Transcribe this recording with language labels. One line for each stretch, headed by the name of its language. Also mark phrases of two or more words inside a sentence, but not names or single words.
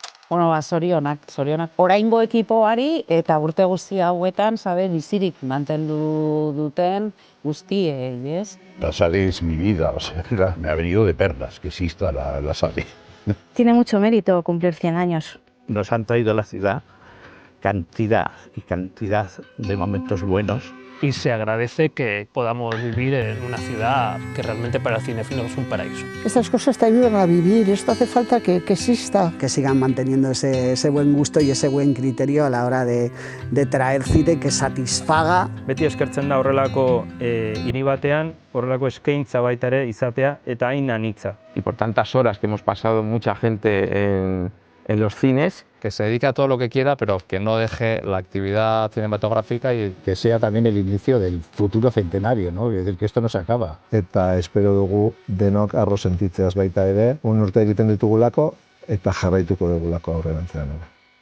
Basque: Bueno, zorionak. Oraingo ekipoari eta urte guzti hauetan, bizirik mantendu duten guztiei, ez?
Spanish: La Sale es mi vida, o sea, me ha venido de perlas que exista la Sale. Tiene mucho mérito cumplir 100 años. Nos han traído a la ciudad cantidad y cantidad de momentos buenos. Y se agradece que podamos vivir en una ciudad que realmente para el cinéfilo es un paraíso. Estas cosas te ayudan a vivir, esto hace falta que exista. Que sigan manteniendo ese buen gusto y ese buen criterio a la hora de traer cine que satisfaga.
Basque: Beti eskertzen da horrelako hiri batean, horrelako eskaintza baita ere izatea eta hain anitza.
Spanish: Y por tantas horas que hemos pasado mucha gente en los cines, que se dedique a todo lo que quiera, pero que no deje la actividad cinematográfica y que sea también el inicio del futuro centenario, ¿no? Es decir, que esto no se acaba.
Basque: Eta espero dugu denok arro sentitzeaz baita ere, urte egiten ditugulako eta jarraituko dugulako aurrerantzean ere.